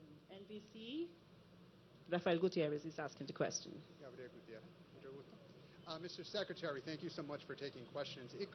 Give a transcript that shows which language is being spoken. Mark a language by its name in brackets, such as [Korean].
[English] NBC, Rafael Gutiérrez is asking the question. [Spanish] Gabriel Gutiérrez, mucho gusto. [English] Mr. Secretary, thank you so much for taking questions.